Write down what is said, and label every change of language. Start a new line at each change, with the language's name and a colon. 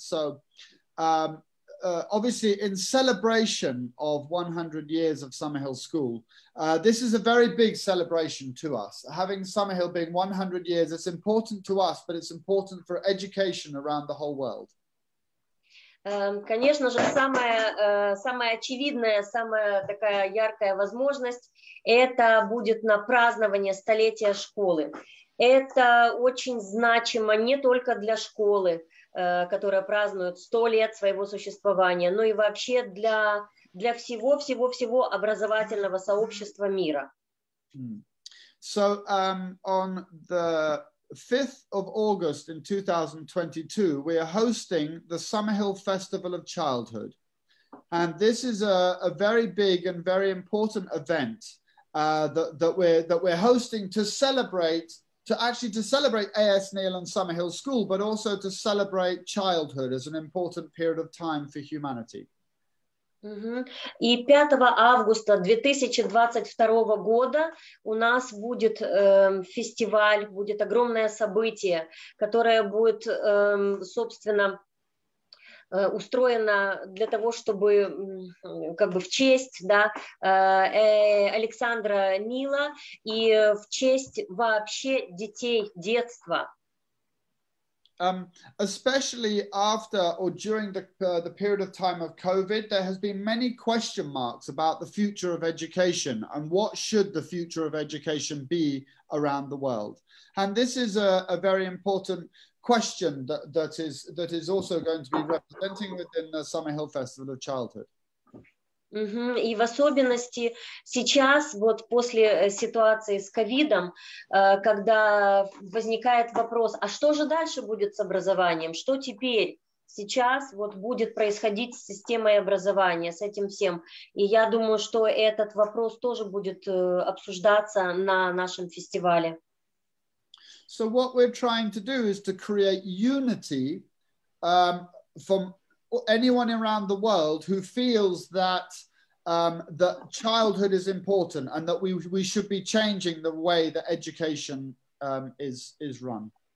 English: So, obviously, in celebration of 100 years of Sammerhil School, this is a very big celebration to us. Having Sammerhil being 100 years, it's important to us, but it's important for education around the whole world.
Russian: Конечно же, самая очевидная, самая такая яркая возможность – это будет на празднование столетия школы. Это очень значимо не только для школы, которая празднует 100 лет своего существования, но и вообще для всего образовательного сообщества мира.
English: So on the 5th of August in 2022, we are hosting the Sammerhil Festival of Childhood. And this is a very big and very important event that we're hosting to celebrate A.S. Neil and Sammerhil School, but also to celebrate childhood as an important period of time for humanity.
Russian: И 5 августа 2022 года у нас будет фестиваль, будет огромное событие, которое будет, собственно, устроено для того, чтобы как бы в честь Олександра Ніла и в честь вообще детей, детства.
English: Especially after or during the period of time of COVID, there has been many question marks about the future of education and what should the future of education be around the world. And this is a very important question that is also going to be representing within the Sammerhil Festival of Childhood.
Russian: И в особенности сейчас, вот после ситуации с ковидом, когда возникает вопрос, а что же дальше будет с образованием, что теперь? сейчас вот будет происходить с системой образования, с этим всем. И я думаю, что этот вопрос тоже будет обсуждаться на нашем фестивале.
English: So what we're trying to do is to create unity from anyone around the world who feels that that childhood is important and that we should be changing the way that education is run.